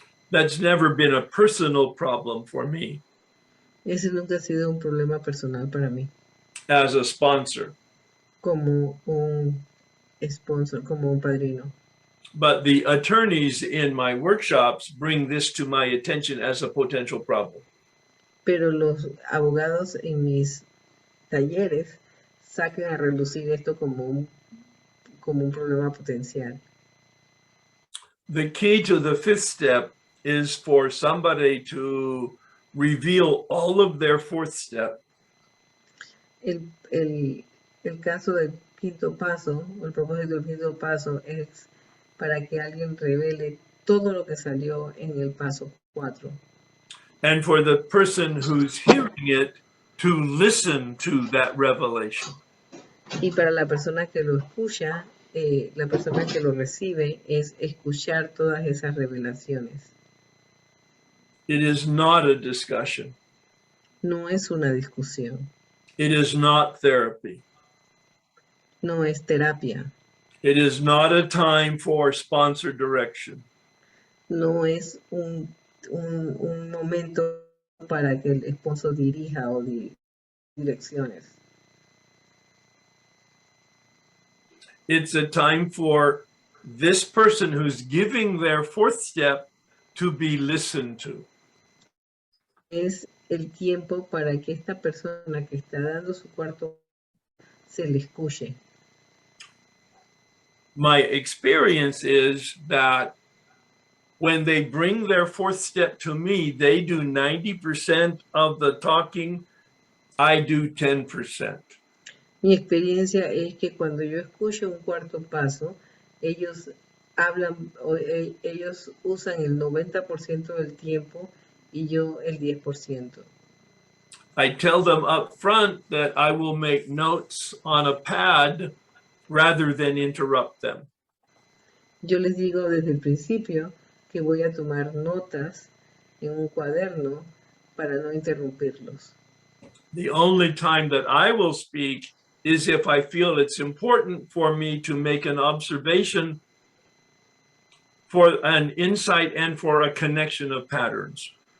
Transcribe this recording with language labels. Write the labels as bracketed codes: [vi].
[en] That's never been a personal problem for me. [es] Ese nunca ha sido un problema personal para mí. [en] As a sponsor. [es] Como un sponsor, como un padrino. [en] But the attorneys in my workshops bring this to my attention as a potential problem. [es] Pero los abogados en mis talleres sacan a relucir esto como un problema potencial. [en] The key to the fifth step is for somebody to reveal all of their fourth step. [es] El caso del quinto paso, o el propósito del quinto paso es para que alguien revele todo lo que salió en el paso 4. [en] And for the person who's hearing it to listen to that revelation. [es] Y para la persona que lo escucha, la persona que lo recibe es escuchar todas esas revelaciones. [en] It is not a discussion. [es] No es una discusión. [en] It is not therapy. [es] No es terapia. [en] It is not a time for sponsor direction. [es] No es un momento para que el esposo dirija o direcciones. [en] It's a time for this person who's giving their fourth step to be listened to. [es] Es el tiempo para que esta persona que está dando su cuarto se le escuche. [en] My experience is that when they bring their fourth step to me, they do 90% of the talking, I do 10%. [es] Mi experiencia es que cuando yo escucho un cuarto paso, ellos hablan, ellos usan el 90% del tiempo y yo el 10%. [en] I tell them up front that I will make notes on a pad rather than interrupt them. [es] Yo les digo desde el principio que voy a tomar notas en un cuaderno para no interrumpirlos. [en] The only time that I will speak is if I feel it's important for me to make an observation for an insight and for a connection of patterns.